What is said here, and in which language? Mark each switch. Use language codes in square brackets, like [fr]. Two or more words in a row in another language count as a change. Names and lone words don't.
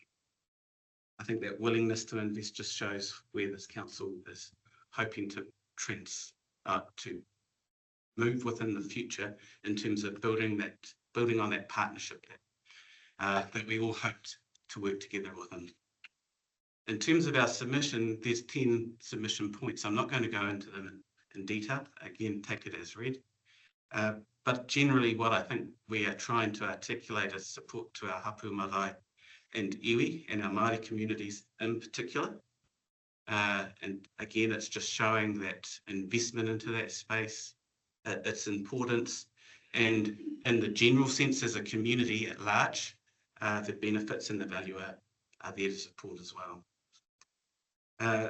[en] I think that willingness to invest just shows where this council is hoping to move within the future in terms of building on that partnership that we all hoped to work together within. In terms of our submission, there's 10 submission points. I'm not going to go into them in detail. Again, take it as read. But generally, what I think we are trying to articulate is support to our [mi] hapu marae [en] and iwi and our Māori communities in particular. And again, it's just showing that investment into that space, its importance, and in the general sense as a community at large, the benefits and the value are there to support as well.